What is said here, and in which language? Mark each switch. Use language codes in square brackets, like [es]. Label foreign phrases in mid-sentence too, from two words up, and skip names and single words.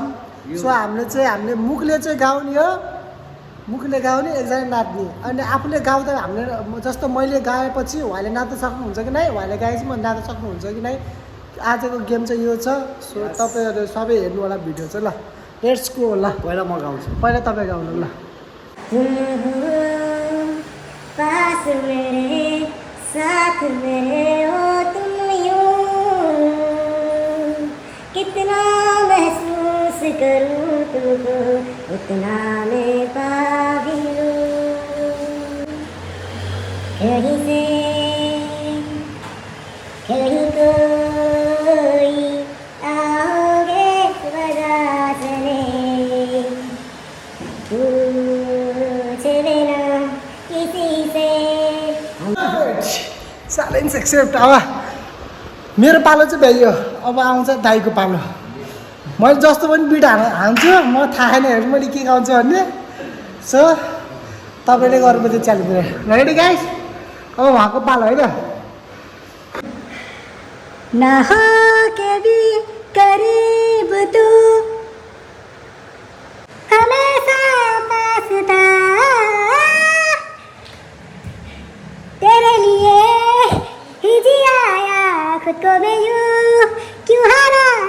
[ne] सो हामीले मुखले चाहिँ गाउने हो, मुखले गाउने, एकजना नाच्ने। अनि आफूले गाउँदा हामीले जस्तो मैले गाएपछि उहाँले नाच्न सक्नुहुन्छ कि नै, उहाँले गाएपछि म नाच्न सक्नुहुन्छ कि नै। आजको गेम चाहिँ यो छ। सो तपाईँहरू सबै हेर्नु होला भिडियो चाहिँ। ल [en] Let's go. [ne] ल पहिला म गाउँछु। पहिला तपाईँ गाउनु। ल [hi] पास मेरे साथ मेरे हो तुम यूं, कितना महसूस करूं तुमको उतना मैं पागल हूं। कहीं से कहीं कोई आओगे बजा चले, पूछ लेना किसी से। [en] Challenge accept. [ne] अब मेरो पालो चाहिँ भ्याइयो, अब आउँछ दाइको पालो। मैले जस्तो पनि बिट हान्छु, म थाहा छैन हेर्नु मैले के गाउँछु भन्ने। सो तपाईँले गर्नुपर्छ च्यालेन्ज। [en] Ready guys, [ne] अब उहाँको पालो होइन। [hi] ना हो के भी करीब तू, हमेशा पास था, तेरे लिए ही जिया खुद को मैं यूं क्यों हारा।